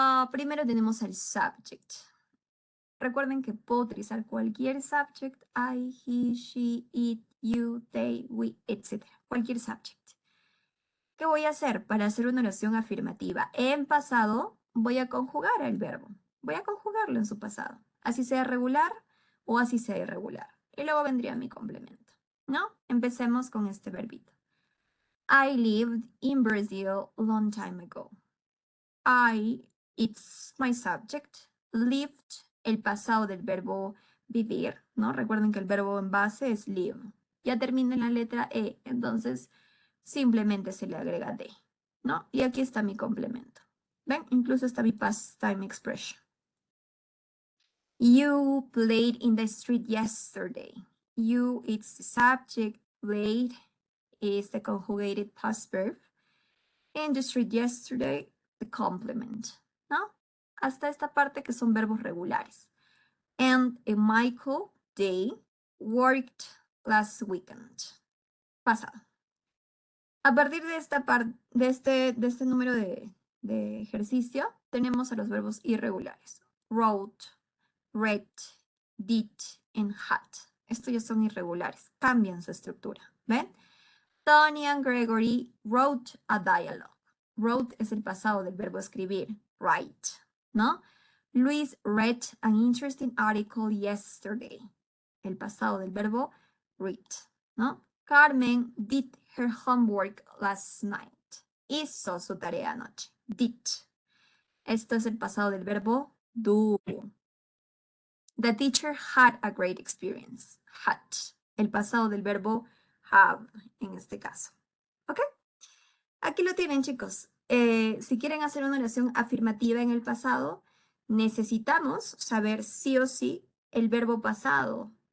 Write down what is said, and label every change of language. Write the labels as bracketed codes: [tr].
[es] Primero tenemos el subject. Recuerden que puedo utilizar cualquier subject, [en] I, he, she, it, you, they, we, [es] etc. Cualquier subject. ¿Qué voy a hacer para hacer una oración afirmativa? En pasado voy a conjugar el verbo. Voy a conjugarlo en su pasado. Así sea regular o así sea irregular. Y luego vendría mi complemento, ¿no? Empecemos con este verbito. [en] I lived in Brazil long time ago. It's my subject. [es] Lived, el pasado del verbo vivir, ¿no? Recuerden que el verbo en base es live. Ya termina en la letra E, entonces simplemente se le agrega de, ¿no? Y aquí está mi complemento. ¿Ven? Incluso está mi [en] past time expression. You played in the street yesterday. You, it's the subject. Played is the conjugated past verb. In the street yesterday, the complement, [es] ¿no? Hasta esta parte que son verbos regulares. [en] And Michael, they worked last weekend. [es] Pasado. A partir de esta parte, de este número de ejercicio, tenemos a los verbos irregulares. [en] Wrote, read, did, and had. [es] Estos ya son irregulares, cambian su estructura, ¿ven? [en] Tony and Gregory wrote a dialogue. [es] Wrote es el pasado del verbo escribir, write, ¿no? [en] Luis read an interesting article yesterday. [es] El pasado del verbo read, ¿no? [en] Carmen did her homework last night. [es] Hizo su tarea anoche. Did. Esto es el pasado del verbo do. [en] The teacher had a great experience. Had. [es] El pasado del verbo have, en este caso. ¿Ok? Aquí lo tienen, chicos. Si quieren hacer una oración afirmativa en el pasado, necesitamos saber sí o sí el verbo pasado.